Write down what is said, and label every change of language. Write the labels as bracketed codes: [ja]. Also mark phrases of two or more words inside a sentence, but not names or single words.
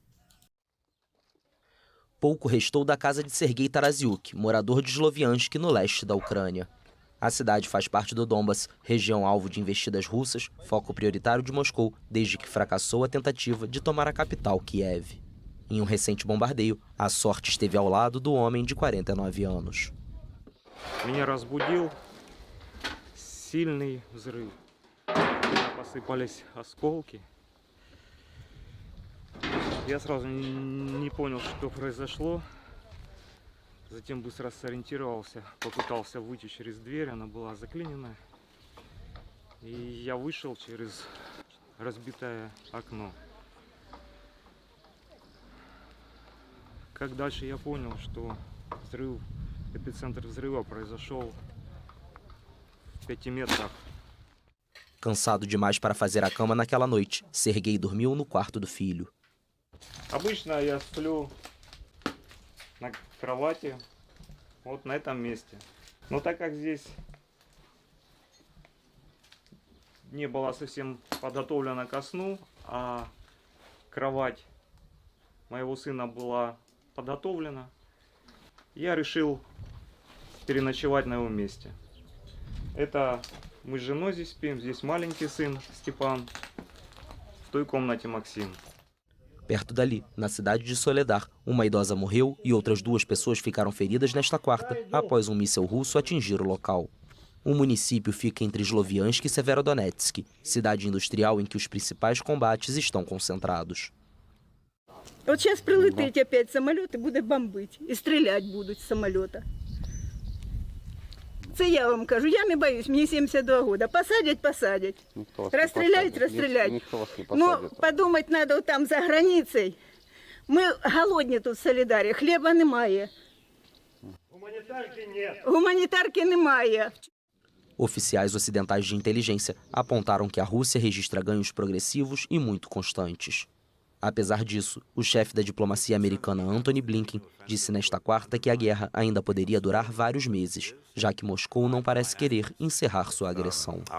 [pt] Pouco restou da casa de Sergei Tarasyuk, morador de Sloviansk, no leste da Ucrânia. A cidade faz parte do Donbass, região alvo de investidas russas, foco prioritário de Moscou, desde que fracassou a tentativa de tomar a capital, Kiev. Em um recente bombardeio, a sorte esteve ao lado do homem de 49 anos. [ru] Меня разбудил сильный взрыв. Посыпались осколки. Я сразу не понял, что произошло. Затем быстро сориентировался, попытался выйти через дверь, она была заклинена. И я вышел через разбитое окно. Как дальше я понял, что эпицентр взрыва произошел в 5 метрах. [pt] Cansado demais para fazer a cama naquela noite, Sergei dormiu no quarto do filho. [ru] Обычно я сплю на кровати, вот на этом месте. Но так как здесь не было совсем подготовлено ко сну, а кровать моего сына была подготовлена, я решил переночевать на его месте. Это мы с женой здесь спим, здесь маленький сын Степан, в той комнате Максим. [pt] Perto dali, na cidade de Soledar, uma idosa morreu e outras 2 pessoas ficaram feridas nesta quarta, após um míssil russo atingir o local. O município fica entre Sloviansk e Severodonetsk, cidade industrial em que os principais combates estão concentrados. [ru] Вот сейчас прилетить опять самолет и будет бомбить, и стрелять будут с самолета. [uk] Це я вам кажу, я не боюсь, мені 72 роки. Посадять. Розстріляють. Ну, подумати треба там за границею. Ми голодні тут в Солидарі, хліба немає. Гуманітарки немає. [pt] Oficiais ocidentais de inteligência apontaram que a Rússia registra ganhos progressivos e muito constantes. Apesar disso, o chefe da diplomacia americana Antony Blinken disse nesta quarta que a guerra ainda poderia durar vários meses, já que Moscou não parece querer encerrar sua agressão.